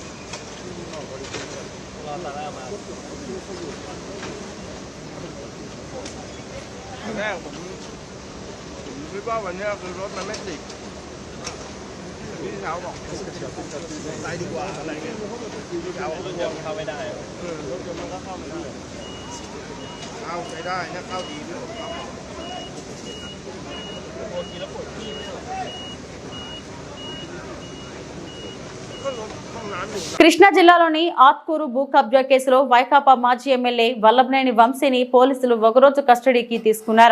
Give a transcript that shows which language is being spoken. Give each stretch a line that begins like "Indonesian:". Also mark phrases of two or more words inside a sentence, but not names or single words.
Thai: รอซาร่ามาตอนแรกผมคิดว่าวันนี้คือรถมันไม่ติดพี่เช้าบอกไปดีกว่าอะไรเงี้ยพี่เช้ารถยนต์เข้าไม่ได้รถยนต์มันก็เข้าไม่ได้เข้าไปได้นะเข้าดีด้วย
Telugu: కృష్ణా జిల్లాలోని ఆత్కూరు భూ కబ్జా కేసులో వైకాపా మాజీ ఎమ్మెల్యే వల్లభనేని వంశీని పోలీసులు ఒకరోజు కస్టడీకి తీసుకున్నారు.